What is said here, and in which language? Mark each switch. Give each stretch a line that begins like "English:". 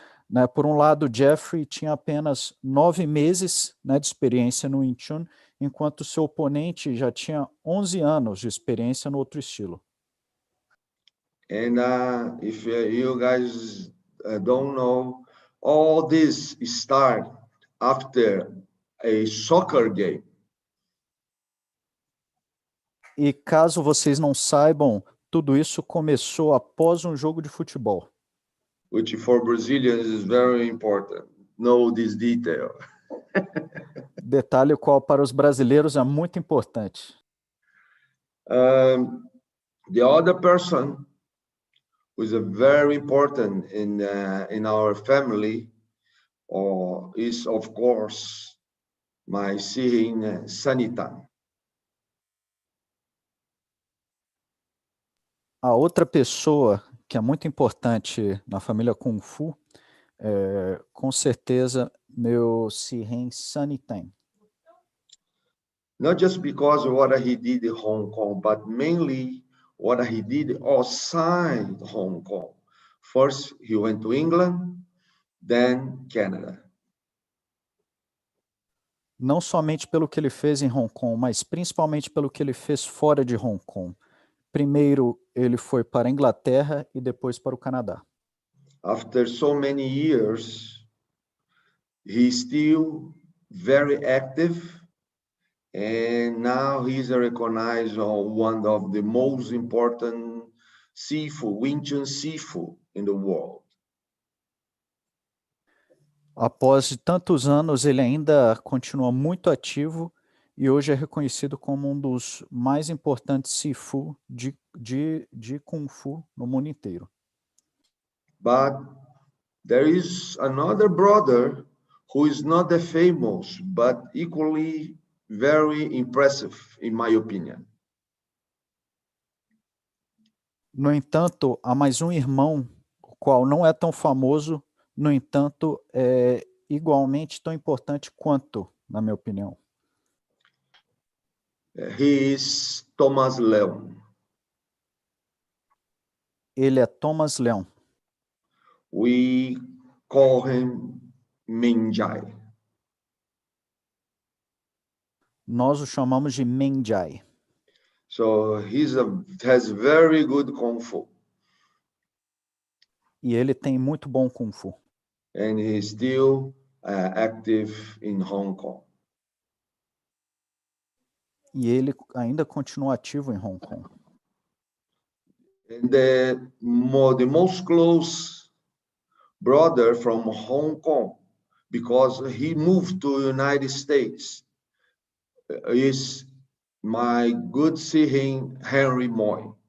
Portuguese: Né, por um lado, Jeffrey tinha apenas 9 meses, né, de experiência no Wing Chun, enquanto seu oponente já tinha 11 anos de experiência no outro estilo.
English: And if you guys don't know, all this start after a soccer game.
Portuguese: E caso vocês não saibam, tudo isso começou após um jogo de futebol.
English: Which for Brazilians is very important. Know this detail.
Portuguese: Detalhe o qual para os brasileiros é muito importante.
English: The other person who is a very important in our family, is of course my Sihin Sanitan.
Portuguese: A outra pessoa que é muito importante na família Kung Fu é, com certeza, meu Sihen Saniten.
English: Not just because of what he did in Hong Kong, but mainly what he did outside Hong Kong. First, he went to England, then Canada.
Portuguese: Não somente pelo que ele fez em Hong Kong, mas principalmente pelo que ele fez fora de Hong Kong. Primeiro, ele foi para a Inglaterra e depois para o Canadá.
English: After so many years, he's still very active, and now he's recognized as one of the most important seafood, Wing Chun seafood in the world.
Portuguese: Após tantos anos, ele ainda continua muito ativo e hoje é reconhecido como um dos mais importantes Sifu de Kung Fu no mundo inteiro.
English: But there is another brother who is not that famous, but equally very impressive, in my opinion.
Portuguese: No entanto, há mais um irmão, o qual não é tão famoso, no entanto, é igualmente tão importante quanto, na minha opinião.
English: He is Thomas Leung.
Portuguese: Ele é Thomas Leung.
English: We call him Minjai.
Portuguese: Nós o chamamos de Menjai.
English: So has very good Kung Fu.
Portuguese: E ele tem muito bom Kung Fu.
English: And he's still active in Hong Kong.
Portuguese: E ele ainda continua ativo em Hong Kong.
English: And the most close brother from Hong Kong, because he moved to the United States, is my good Sihin Henry Moy.